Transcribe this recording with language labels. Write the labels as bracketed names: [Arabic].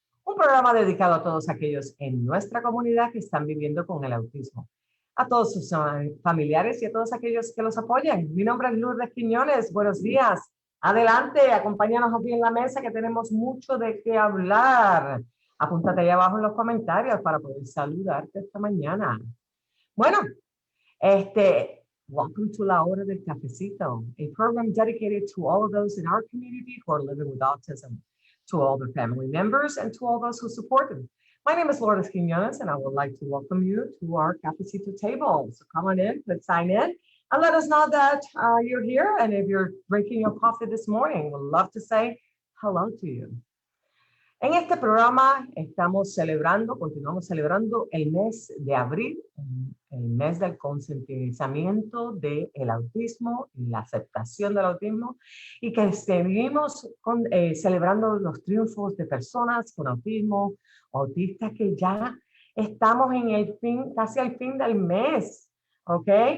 [Spanish] Un programa dedicado a todos aquellos en nuestra comunidad que están viviendo con el autismo. A todos sus familiares y a todos aquellos que los apoyan. Mi nombre es Lourdes Quiñones. Buenos días. Adelante, acompáñanos aquí en la mesa que tenemos mucho de qué hablar. Apúntate ahí abajo en los comentarios para poder saludarte esta mañana. [English] Bueno, welcome to La Hora del Cafecito, a program dedicated to all of those in our community who are living with autism, to all their family members, and to all those who support them. My name is Lourdes Quiñones, and I would like to welcome you to our Cafecito table. So come on in, let's sign in, and let us know that you're here. And if you're drinking your coffee this morning, we'd love to say hello to you. [Spanish] En este programa continuamos celebrando el mes de abril, el mes del concientizamiento del autismo y la aceptación del autismo, y que seguimos celebrando los triunfos de personas con autismo, autistas que ya estamos en el fin, casi al fin del mes, ¿ok?